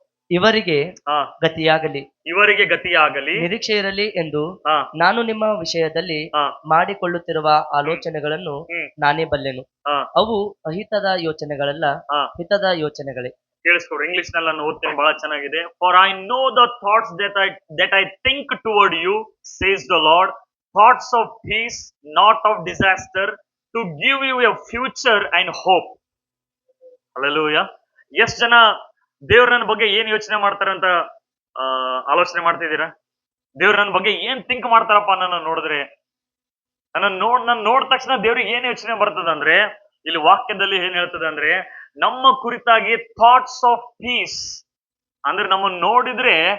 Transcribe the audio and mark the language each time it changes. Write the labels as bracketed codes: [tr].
[kn] ಇವರಿಗೆ ಗತಿಯಾಗಲಿ, ಇವರಿಗೆ ಗತಿಯಾಗಲಿ, ನಿರೀಕ್ಷೆ ಇರಲಿ ಎಂದು ನಾನು ನಿಮ್ಮ ವಿಷಯದಲ್ಲಿ ಮಾಡಿಕೊಳ್ಳುತ್ತಿರುವ ಆಲೋಚನೆಗಳನ್ನು ನಾನೇ ಬಲ್ಲೆನು. ಅವು ಅಹಿತದ ಯೋಚನೆಗಳಲ್ಲ, ಹಿತದ ಯೋಚನೆಗಳೇ. ಕೇಳಿಸ್ಕೊಡ್ರಿ, ಇಂಗ್ಲಿಷ್ ನಲ್ಲಿ ನಾನು ಓದ್ತೇನೆ, ಬಹಳ ಚೆನ್ನಾಗಿದೆ. [en] For I know the thoughts that I think toward you, says the Lord, thoughts of peace, not of disaster, to give you a future and hope. [kn] Hallelujah. ಎಷ್ಟು ಜನ ದೇವ್ರ ನನ್ನ ಬಗ್ಗೆ ಏನ್ ಯೋಚನೆ ಮಾಡ್ತಾರೆ ಅಂತ ಆಲೋಚನೆ ಮಾಡ್ತಿದ್ದೀರಾ? ದೇವ್ರ ನನ್ನ ಬಗ್ಗೆ ಏನ್ ಥಿಂಕ್ ಮಾಡ್ತಾರಪ್ಪ ನನ್ನ ನೋಡಿದ್ರೆ? ನನ್ನ ನೋಡಿದ ತಕ್ಷಣ ದೇವ್ರಿಗೆ ಏನ್ ಯೋಚನೆ ಬರ್ತದೆ ಅಂದ್ರೆ, ಇಲ್ಲಿ ವಾಕ್ಯದಲ್ಲಿ ಏನ್ ಹೇಳ್ತದೆ ಅಂದ್ರೆ, ನಮ್ಮ ಕುರಿತಾಗಿ [en] thoughts of peace, [kn] ಅಂದ್ರೆ ನಮ್ಮ ನೋಡಿದ್ರೆ